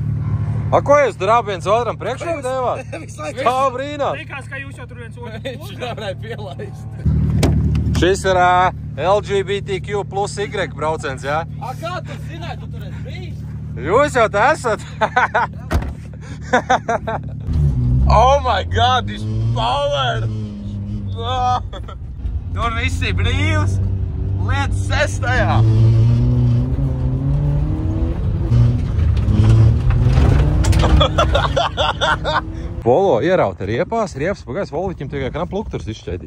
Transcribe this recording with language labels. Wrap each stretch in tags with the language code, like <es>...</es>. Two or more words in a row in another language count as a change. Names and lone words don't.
<lv>A, ko jūs tur abi viens otram priekšroku devāt? Tā brīnāt! Likās, ka jūs jau tur viens otru Viņš nevarēja pielaist. Šis ir LGBTQ plus Y brauciens, jā? A, kā tu zināji, tu tur esi bijis? Jūs jau tā esat!</lv> <en>Oh my God, this power!</en> <lv>Tur viss ir brīvs! Lietas sestajā! Polo ierauta riepās, riepas pa gaisu, Volviķim tikai knap lukturs izšķēdīts.</lv>